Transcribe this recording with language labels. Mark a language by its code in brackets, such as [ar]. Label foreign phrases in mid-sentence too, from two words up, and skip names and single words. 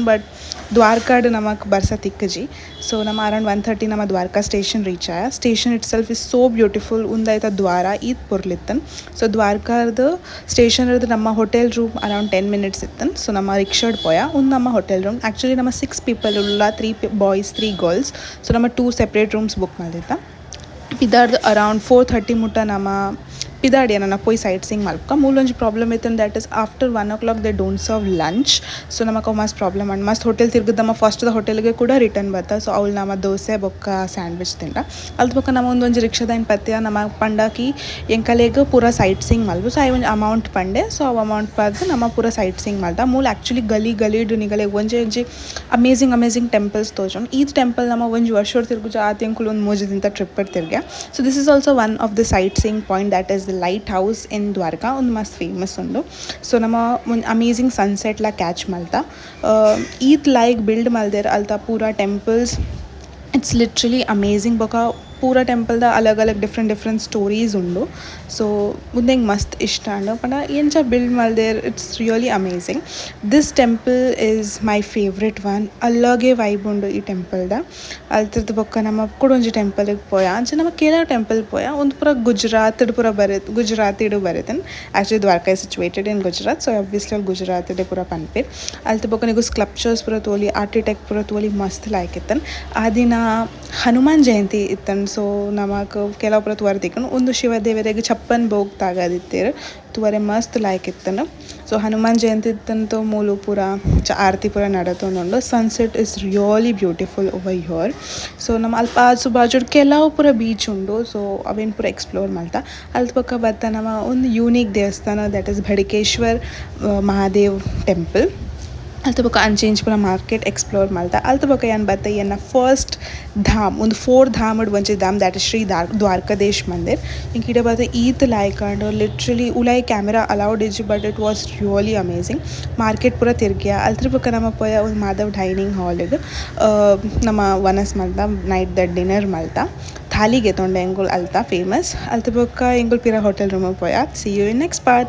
[tcy] ಬಟ್ ದ್ವಾರಕಾಡ್ ನಮಕ್ ಬರ್ಸಾ ತಿಕ್ಕಜಿ. ಸೊ ನಮ್ಮ ಅರೌಂಡ್ 1:30 ನಮ್ಮ ದ್ವಾರಕಾ [en] station reach [tcy] ಆಯ. [en] Station itself is so beautiful. [tcy] ಉಂದಾಯ್ತ ದ್ವಾರ ಈದ್ ಪುರ್ಲಿತ್ತನ್. ಸೊ ದ್ವಾರಕಾದ ಸ್ಟೇಷನ್ ಇರೋದು ನಮ್ಮ [en] hotel room around 10 minutes [tcy] ಇತ್ತನ್. ಸೊ ನಮ್ಮ ರಿಕ್ಷಾಡ್ ಪೋಯ ಒಂದು ನಮ್ಮ [en] hotel room actually [tcy] ನಮ್ಮ 6 people ಉಳ್ಳ [en] 3 boys 3 girls. [tcy] ಸೊ ನಮ್ಮ 2 [en] separate rooms book [tcy] ಮಾಡಿದ್ದ. ಪಿದಾರ್ದು ಅರೌಂಡ್ 4:30 ಮುಟ್ಟ ನಮ್ಮ ಪಿದಾಡಿ ನನ್ನ ಪೋಯಿ [en] sight seeing [tcy] ಮಲ್ಕ ಮೂಲೊಂಜಿ ಪ್ರಾಬ್ಲಮ್ ಇತ್ತು [en] that is after 1 o'clock they don't serve lunch. [tcy] ಸೊ ನಮಗೆ ಮಸ್ತ್ [en] problem and [tcy] ಮಸ್ತ್ ಹೋಟೆಲ್ ತಿರ್ಗಿದ್ದು ನಮ್ಮ ಫಸ್ಟ್ದ ಹೋಟೆಲ್ಗೆ ಕೂಡ ರಿಟರ್ನ್ ಬರ್ತಾ. ಸೊ ಅವ್ಳು ನಮ್ಮ ದೋಸೆ ಬೊಕ್ಕ ಸ್ಯಾಂಡ್ವಿಚ್ ತಿಂಡ ಅಲ್ದ ಬೊಕ್ಕ ನಮ್ಮ ಒಂದೊಂದು ರಿಕ್ಷಾದ ಪತ್ಯ ನಮ್ಮ ಪಂಡಾಕಿ ಎಂಕಲೆಗೆ ಪೂರ [en] sight seeing [tcy] ಮಲ್ಬು. ಸೊ ಐ ಒಂದು ಅಮೌಂಟ್ ಪಂಡೆ. ಸೊ ಅವು ಅಮೌಂಟ್ ಪರ್ದು ನಮ್ಮ ಪೂರ [en] sight seeing [tcy] ಮಲ್ದ ಮೂಲ ಆ್ಯಕ್ಚುಲಿ ಗಲೀಡು ನಿಗಲೆ ಒಂಜಿ [en] amazing temples [tcy] ತೋಜೊಂಡು. ಈ ಟೆಂಪಲ್ ನಮ್ಮ ಒಂಜಿ ವರ್ಷ ತಿರ್ಗುಜ ಆತ್ಯಂಕುಲು ಒಂದು ಮೂಜಿದಿಂತ ಟ್ರಿಪ್ ತಿರ್ಗೆ. [en] So this is also one of the sight seeing point that is the light house in Dwarka. [tcy] ಒಂದು ಮಸ್ತ್ ಫೇಮಸ್ ಉಂಡು. ಸೊ ನಮ್ಮ ಒಂದು [en] amazing sunset catch [tcy] ಮಲ್ತ ಈತ್ [en] like build [tcy] ಮಲ್ದೇರ್ ಅಲ್ತ ಪೂರ [en] temples it's literally amazing. [tcy] ಬೊಕ ಪೂರ ಟೆಂಪಲ್ದ ಅಲಗ್ [en] different stories [tcy] ಉಂಡು. ಸೊ ಮುಂದೆ ಮಸ್ತ್ ಇಷ್ಟ ಅಂಡು ಪಂಡ ಎಂಚ ಬಿಲ್ಡ್ ಮಲ್ದೇರ್ [en] it's really amazing. This temple is my favourite one. [tcy] ಅಲ್ಲಗೆ ವೈಬ್ ಉಂಡು ಈ ಟೆಂಪಲ್ದ. ಅಲ್ತದ ಬೊಕ್ಕ ನಮ್ಮ ಕುಡೊಂಜಿ ಟೆಂಪಲ್ಗೆ ಪೋಯ ಅಂಚೆ ನಮ್ಮ ಕೇರಳ ಟೆಂಪಲ್ ಪೋಯ ಒಂದು ಪೂರ ಗುಜರಾತಿಡು ಬರೆತನ್. [en] Actually Dwarka is situated in Gujarat. So obviously [tcy] ಅಲ್ಲಿ ಗುಜರಾತಿಡೆ ಪೂರ ಪನ್ಪೇರ್. ಅಲ್ತ ಬೊಕ್ಕ ನಿಗು ಸ್ಕಲ್ಪ್ಚರ್ಸ್ ಪೂರ ತೋಲಿ ಆರ್ಕಿಟೆಕ್ಟ್ ಪೂರ ತೋಲಿ ಮಸ್ತ್ ಲಾಯ್ಕ್ ಇತ್ತನ್. ಆ ದಿನ ಹನುಮಾನ್ ಜಯಂತಿ ಇತ್ತನ್. ಸೊ ನಮಕ್ ಕೆಲವು ಪೂರ ತುವರೆ ತಿಕ್ಕನು ಒಂದು ಶಿವ ದೇವರಿಗೆ ಚಪ್ಪನ್ ಬೋಗ್ ತಾಗದಿತ್ತೇರು ತುವರೆ ಮಸ್ತ್ ಲಾಯ್ಕ್ ಇತ್ತನು. ಸೊ ಹನುಮಾನ್ ಜಯಂತಿ ಇತ್ತಂತೂ ಮೂಲು ಪೂರ ಆರತಿ ಪೂರ ನಡತೊಂದುಂಡು. [en] Sunset is really beautiful over here. [tcy] ಸೊ ನಮ್ಮ ಅಲ್ಪ ಆಜು ಬಾಜು ಕೆಲವು ಪೂರ ಬೀಚ್ ಉಂಡು. ಸೊ ಅವೇನು ಪೂರ ಎಕ್ಸ್ಪ್ಲೋರ್ ಮಾಡ್ತಾ ಅಲ್ದ ಪಕ್ಕ ಬರ್ತಾ ನಮ್ಮ ಒಂದು ಯೂನಿಕ್ ದೇವಸ್ಥಾನ [en] that is [tcy] ಭಡಿಕೇಶ್ವರ್ ಮಹಾದೇವ್ ಟೆಂಪಲ್. ಅಲ್ತ ಬೊಕ್ಕ ಅಂಚೆಂಚ್ ಪೂರ [en] market explore [tcy] ಮಾಡ್ತಾ ಅಲ್ತ ಬೊಕ್ಕ ಏನು ಬರ್ತಾ ಎನ್ನ ಫಸ್ಟ್ ಧಾಮ್ ಒಂದು 4 ಧಾಮಡ್ ಒಂಜಿ ಧಾಮ್ [en] that is [tcy] ಶ್ರೀ ದ್ವಾರಕಾಧೀಶ್ ಮಂದಿರ್. ಇಂಕ ಇಡ ಬರ್ತಾ ಈತ್ ಲಾಯ್ಕಂಡು ಲಿಟ್ರಲಿ ಉಲಾಯ್ [en] camera allowed [tcy] ಇಜ್ಜಿ [en] but it was really amazing. [tcy] ಮಾರ್ಕೆಟ್ ಪೂರ ತಿರ್ಗ್ಯ ಅಲ್ದ್ರ ಬೊಕ್ಕ ನಮ್ಮ ಪೋಯ ಒಂದು ಮಾಧವ್ ಡೈನಿಂಗ್ ಹಾಲಿಗೆ ನಮ್ಮ ವನಸ್ ಮಲ್ತ ನೈಟ್ ದ ಡಿನ್ನರ್ ಮಲ್ತ ಥಾಲಿಗೆ ತೊಂಡೆ ಎಂಗುಲ್ ಅಲ್ತ ಫೇಮಸ್. ಅಲ್ತ ಬೊಕ್ಕ ಎಂಗುಲ್ ಪಿರ [en] hotel room [tcy] ಪೋಯ. [en] See you in next part.